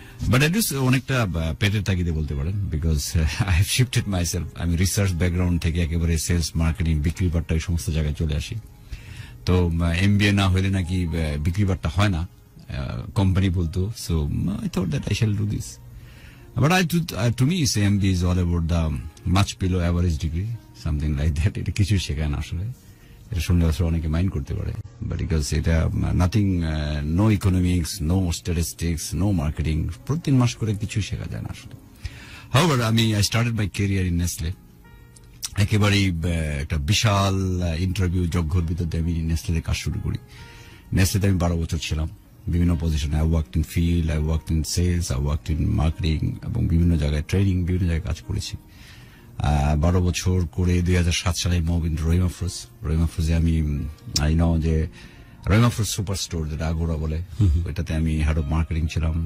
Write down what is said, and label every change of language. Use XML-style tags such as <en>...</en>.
<en>but it is</en> <bn>অনেকটা পেটের তাগিদে বলতে পারেন,</bn> <en>Because I have shifted myself.</en> <bn>আমি রিসার্চ ব্যাকগ্রাউন্ড থেকে একেবারে সেলস, মার্কেটিং, বিক্রি বাট্টা এই সমস্ত জায়গায় চলে আসি। তো এমবিএ না হলে নাকি বিক্রি বাট্টা হয় না, কোম্পানি বলতো।</bn> <en>So I thought that I shall do this. But to me, MBA is all about the much below average degree, something like that.</en> <bn>এটা কিছু শেখায় না আসলে। এটা শুনলে আসলে অনেকে মাইন্ড করতে পারে, বাট বিকজ এটা nothing, no economics, no statistics, no marketing, প্রতি 3 মাস করে কিছু শেখা যায় না আসলে।</bn> <en>However, I started my career in Nestle.</en> <bn>একেবারেই একটা বিশাল ইন্টারভিউ যজ্ঞর ভিতর দিয়ে আমি নেসলেতে কাজ শুরু করি। নেসলেতে আমি 12 বছর ছিলাম বিভিন্ন পজিশনে।</bn> <en>I worked in field, I worked in sales, I worked in marketing</en> <bn>এবং বিভিন্ন জায়গায় ট্রেনিং, বিভিন্ন জায়গায় কাজ করেছি। 12 বছর করে 2007 সালে মুভ ইন রহিমাফ্রোজে আমি যে রহিমাফ্রোজ সুপার স্টোর, যেটা আগোড়া বলে, ওইটাতে আমি হেড অফ মার্কেটিং ছিলাম।</bn>